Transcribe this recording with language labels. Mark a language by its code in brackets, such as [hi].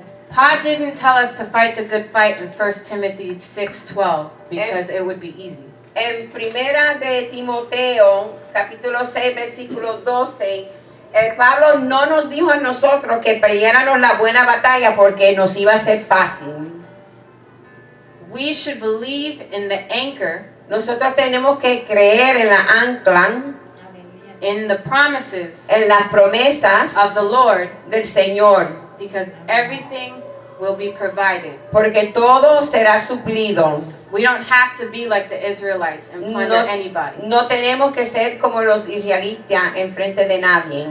[en] Paul didn't tell us to fight the good fight in 1 Timothy 6:12 because it would be easy. [es] En primera de Timoteo, capítulo 6, versículo 12, Pablo no nos dijo a nosotros que peleáramos la buena batalla porque nos iba a ser fácil. [en] We should believe in the anchor, [es] Nosotros tenemos que creer en la ancla, [en] in the promises [es] en las promesas [en] of the Lord, [es] del Señor, [en] because everything will be provided. [es] porque todo será suplido. [en] We don't have to be like the Israelites and plunder anybody. [es] No tenemos que ser como los israelitas en frente de nadie.